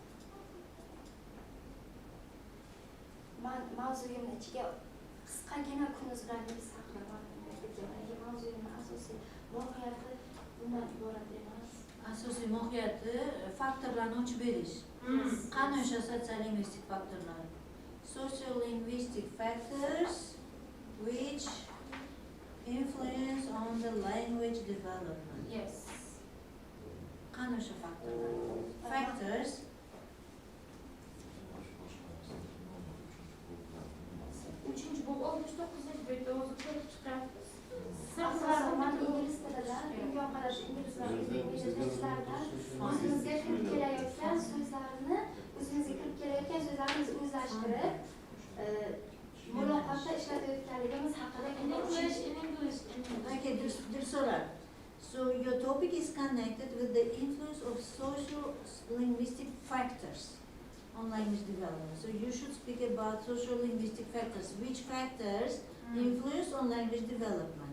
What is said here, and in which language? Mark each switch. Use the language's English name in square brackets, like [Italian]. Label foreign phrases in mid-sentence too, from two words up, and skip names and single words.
[Uzbek] Men mavzuyimni ichiga qisqagina Kun.uz bilan biz haqida ma'lumot berdim. Mavzuyimni asosiy mohiyati bundan iborat emas. Asosiy mohiyati faktorlarni ochib berish. Qani o'sha sotsiolingvistik faktorlar? [English] Sociolinguistic factors which influence on the language development. Yes. [Uzbek] Qani o'sha faktorlar? Factors uchinchi bu 69-betda o'zi ko'rib chiqyapmiz. Ingliz tilidan, dunyoqarash inglizlar, o'zimizga kirib kelayotgan so'zlarni o'zlashtirib, muloqotda ishlatayotganligimiz haqida [English] English. Okay, Dirsolar. So your topic is connected with the influence of socio-linguistic factors on language development. So you should speak about socio-linguistic factors. Which factors influence on language development?